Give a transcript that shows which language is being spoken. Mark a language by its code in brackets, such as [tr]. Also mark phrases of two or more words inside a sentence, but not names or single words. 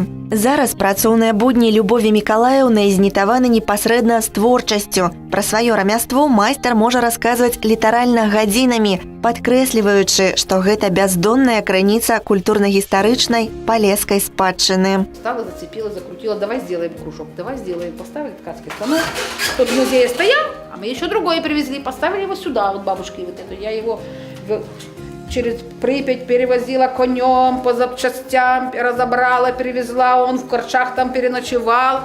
[be] Зараз працоўныя будні Любові Мікалаеўны знітаваны непасрэдна з творчасцю. Пра сваё рамяство майстар можа расказваць літаральна гадзінамі, падкрэсліваючы, што гэта бяздонная крыніца культурна-гістарычнай палескай спадчыны. [ru] Стала, зацепила, закрутила, давай сделаем кружок, давай сделаем. Поставили ткацкий станок, тот в музее стоял, а мы еще другой привезли, поставили его сюда, вот бабушки вот эту. Я его через Припять перевозила конем по запчастям, разобрала, перевезла, он в Корчах там переночевал.